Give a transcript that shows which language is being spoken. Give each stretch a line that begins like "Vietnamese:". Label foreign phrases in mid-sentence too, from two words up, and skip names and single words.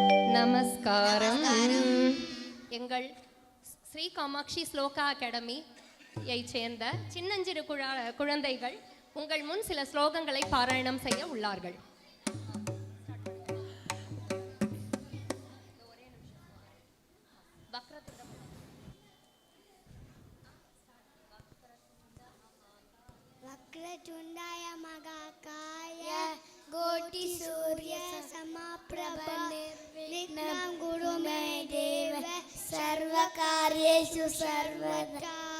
Tamil: நமஸ்காரம். எங்கள் ஸ்ரீ காமாட்சி ஸ்லோகா அகாடமியை சேர்ந்த சின்னஞ்சிறு குழந்தைகள் உங்கள் முன் சில ஸ்லோகங்களை பாராயணம் செய்ய உள்ளார்கள்.
Sanskrit: वक्रतुण्डाय महाकाय कोटि सूर्य समप्रभ निर्विघ्नं कुरु मे देव सर्वकार्येषु सर्वदा.